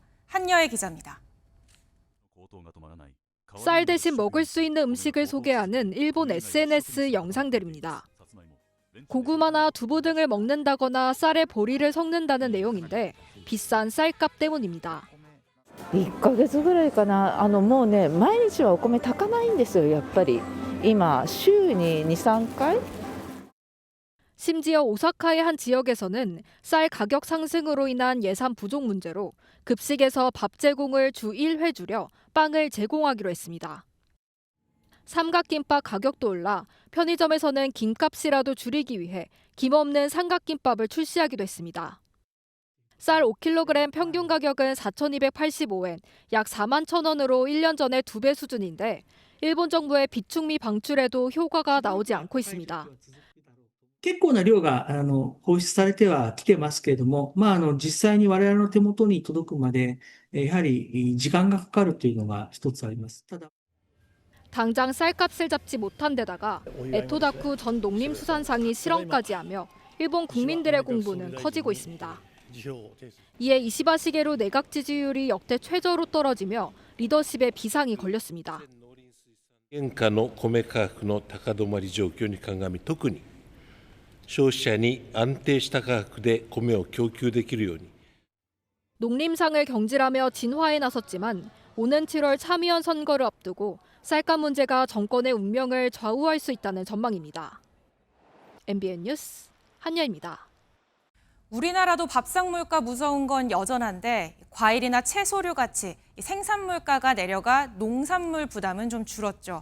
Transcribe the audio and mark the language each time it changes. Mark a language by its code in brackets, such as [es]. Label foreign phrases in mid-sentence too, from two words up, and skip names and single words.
[ko] 한여의 기자입니다. 쌀 대신 먹을 수 있는 음식을 소개하는 일본 SNS 영상들입니다. 고구마나 두부 등을 먹는다거나 쌀에 보리를 섞는다는 내용인데 비싼 쌀값 때문입니다. [ja] 1 ヶ月ぐらいかな。もうね、毎日はお米炊かないんですよ、やっぱり。今週に 2,3 回。 [ko] 심지어 오사카의 한 지역에서는 쌀 가격 상승으로 인한 예산 부족 문제로 급식에서 밥 제공을 주 1회 줄여 빵을 제공하기로 했습니다. 삼각김밥 가격도 올라 편의점에서는 김값이라도 줄이기 위해 김 없는 삼각김밥을 출시하기도 했습니다. 쌀 5kg 평균 가격은 4,285엔, 약 41,000원으로 1년 전의 2배 수준인데 일본 정부의 비축미 방출에도 효과가 나오지 않고 있습니다. [ja] 結構な量が放出されてはきてますけれども、実際に我々の手元に届くまでやはり時間がかかるというのが一つあります。ただ [ko] 당장 쌀값을 잡지 못한 데다가 에토다쿠 전 농림수산상이 실언까지 하며 일본 국민들의 공분은 커지고 있습니다. 이에 이시바 시게루 내각 지지율이 역대 최저로 떨어지며 리더십에 비상이 걸렸습니다. [ja] 現下の米価格の高止まり状況に鑑み特に消費者に安定した価格で米を供給できるように [ko] 농림상을 경질하며 진화에 나섰지만 오는 7월 참의원 선거를 앞두고 쌀값 문제가 정권의 운명을 좌우할 수 있다는 전망입니다. MBN 뉴스 한여입니다. 우리나라도 밥상 물가 무서운 건 여전한데 과일이나 채소류 같이 생산 물가가 내려가 농산물 부담은 좀 줄었죠.